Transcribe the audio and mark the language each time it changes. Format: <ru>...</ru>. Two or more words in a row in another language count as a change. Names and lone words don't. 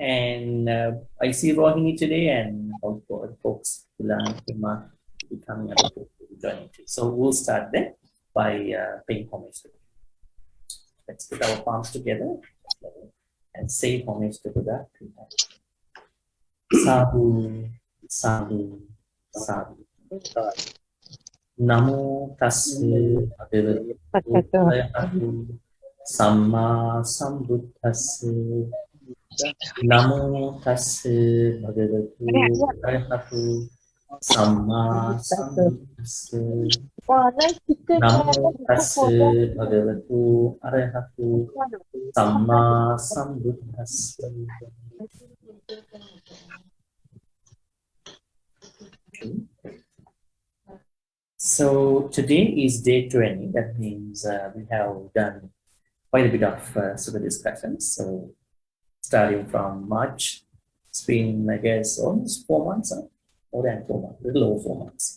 <en>And I see Rohini today and folks who learn Dhamma becoming other folks who will join into. So we'll start there by paying homage to Buddha. Let's put our palms together and say homage to Buddha 3 times.</en> <pi>Sadhu, sadhu, sadhu. Namo tassa bhagavate arahato samma sambuddhassa. Namo tassa bhagavate arahato samma sambuddhassa. Namo tassa bhagavate arahato samma sambuddhassa.</pi> <en>So today is day 20. That means we have done quite a bit of Sutta discussions. So starting from March, it's been, I guess, almost 4 months, more than 4 months, a little over 4 months.</en>